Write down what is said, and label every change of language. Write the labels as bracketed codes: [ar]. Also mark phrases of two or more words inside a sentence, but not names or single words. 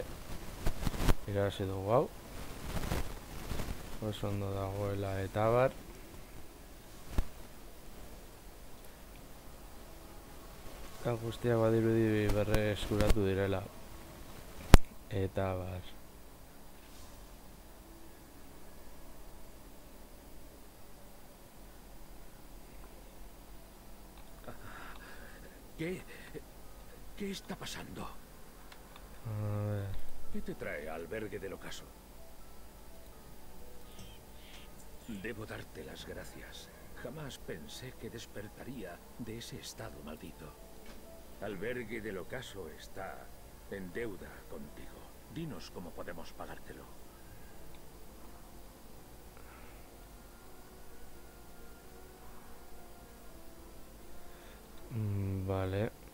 [eu] Irabazi dugu hau. Oso ondo dagoela eta bar. Eta guztiak badirudi berreskuratu direla. Eta bar. [es] ¿Qué está pasando? A ver. ¿Qué te trae al albergue del ocaso? Debo darte las gracias. Jamás pensé que despertaría de ese estado maldito. Albergue del ocaso está en deuda contigo. Dinos cómo podemos pagártelo. Vale.